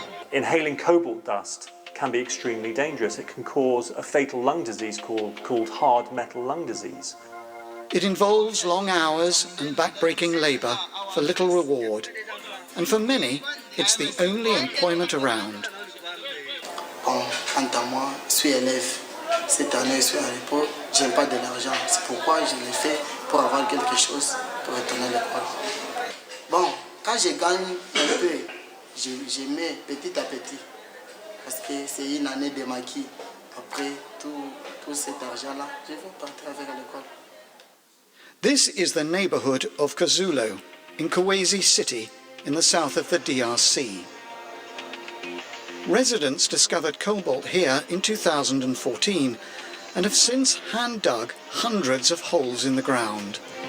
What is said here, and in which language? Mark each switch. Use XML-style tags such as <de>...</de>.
<en>Inhaling cobalt dust can be extremely dangerous. It can cause a fatal lung disease called hard metal lung disease. It involves long hours and back-breaking labour for little reward, and for many, it's the only employment around.</en> <fr>Bon, quant à moi, je suis élève. Cette année, je suis à l'école. Je n'ai pas de l'argent. C'est pourquoi je l'ai fait pour avoir quelque chose pour retourner à l'école. Bon, quand je gagne un peu, je mets petit à petit. Parce que c'est une année de maquis. Après tout cet argent-là, je vais partir avec l'école.</fr> <en>This is the neighbourhood of Kazulo, in Kawezi City, in the south of the DRC. Residents discovered cobalt here in 2014 and have since hand-dug hundreds of holes in the ground.</en>